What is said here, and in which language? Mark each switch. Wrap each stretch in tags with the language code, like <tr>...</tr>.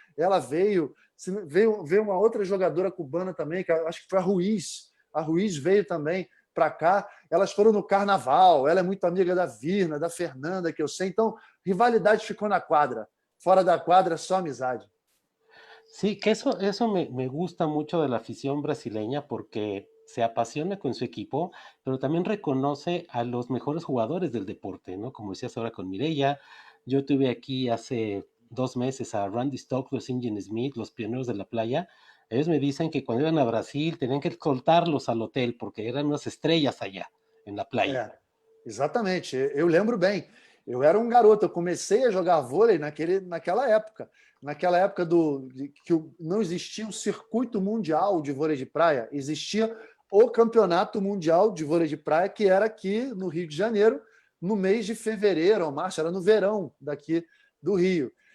<pt>Ela veio uma outra jogadora cubana também, que acho que foi a Ruiz. A Ruiz veio também para cá. Elas foram no carnaval, ela é muito amiga da Virna, da Fernanda, que eu sei. Então, rivalidade ficou na quadra. Fora da quadra, só amizade.</pt> <es>Sí, que eso me gusta mucho de la afición brasileña porque se apasiona con su equipo, pero también reconoce a los mejores jugadores del deporte, ¿no? Como decías ahora con Mireia, yo tuve aquí hace 2 meses a Randy Stokes, Ingen Smith, los pioneros de la playa. Ellos me dicen que cuando iban a Brasil tenían que escoltarlos al hotel porque eran unas estrellas allá en la playa.</es> <pt>Exatamente. Eu lembro bem. Eu era um garoto, eu comecei a jogar vôlei naquela época. Naquela época que não existia o circuito mundial de vôlei de praia, existia o campeonato mundial de vôlei de praia, que era aqui no Rio de Janeiro, no mês de fevereiro ou março, era no verão daqui do Rio.</pt>